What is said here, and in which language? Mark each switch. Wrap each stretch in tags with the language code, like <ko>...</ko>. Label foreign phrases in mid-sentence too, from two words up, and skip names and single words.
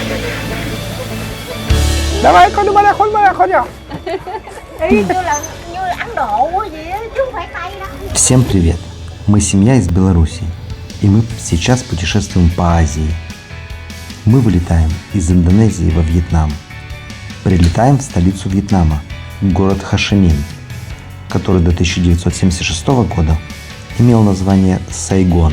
<ru>Давай, conมา</ru> <vi>Ý như là Ấn Độ vậy á, chứ không phải Tây đâu.</vi> <ru>Всем привет! Мы семья из Беларуси, и мы сейчас путешествуем по Азии. Мы вылетаем из Индонезии во Вьетнам. Прилетаем в столицу Вьетнама, город Хошимин, который до 1976 года имел название Сайгон.</ru>